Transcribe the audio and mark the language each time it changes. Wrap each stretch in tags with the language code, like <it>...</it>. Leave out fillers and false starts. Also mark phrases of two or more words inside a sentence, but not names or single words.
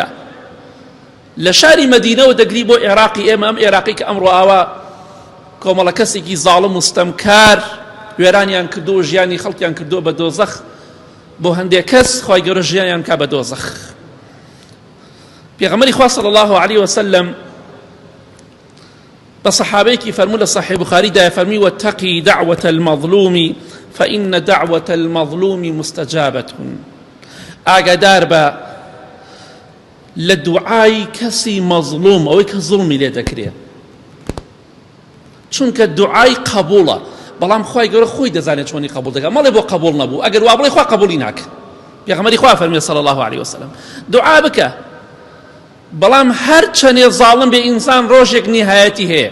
<ckb>لە شاری مەدینەوە دەگری بۆ عێراقی ئێمە، ئەم عێراقی کە ئەمڕۆ ئاوا کۆمەڵە کەسێکی زاڵم و ستەمکار وێرانیان کردو و ژیانی خەڵکیان کردو بە دۆزەخ، بۆ هەندێک کەس خوای گەورە ژیانیان کا بە دۆزەخ. پێغەمبەری خوا</ckb> <ar>صلی الله عليه وسلم</ar> <ckb>بە سەحابەیەکی فەرموو لە صحیح بوخاریدا، فەرمی:</ckb> <ar>واتقی دعوة المظلوم فإن دعوة المظلوم مستجابة.</ar> <ckb>ئاگادار بە لە دوعای کەسی مەظلوم، ئەوەی کە زوڵمی لێ دەکرێت، چونکە دوعای قبوڵە، بەڵام خوای گەورە خۆی دەزانێت چۆنی قبول دەکات. مەڵێ بۆ قبول نەبوو، ئەگەر وا بڵێ خوا قبولی ناکە. پێغەمبەری خوا فەرمووی</ckb> <ar>صلی الله عليه وسلم</ar> <ckb>دوعا بکە، بەڵام هەر چەندێ زاڵم بێ ئینسان ڕۆژێک نیهایەتی هەیە.</ckb>